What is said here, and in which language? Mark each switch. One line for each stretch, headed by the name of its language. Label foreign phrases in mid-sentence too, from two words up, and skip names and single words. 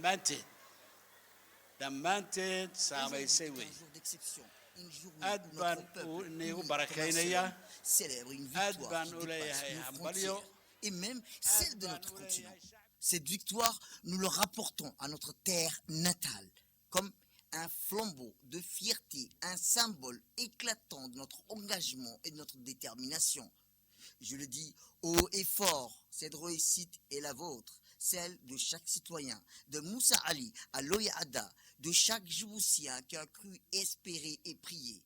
Somali: dhammaanteed saamaysay wey aad baan inigu barakaynayaa aad baan u leeyahay hambalyo
French: et même celle de notre continent. Cette victoire, nous le rapportons à notre terre natale comme un flambeau de fierté, un symbole éclatant de notre engagement et de notre détermination. Je le dis haut et fort, cette réussite est la vôtre, celle de chaque citoyen, de Moussa Ali à Loya Ada, de chaque Djiboutien qui a cru, espérer et prier.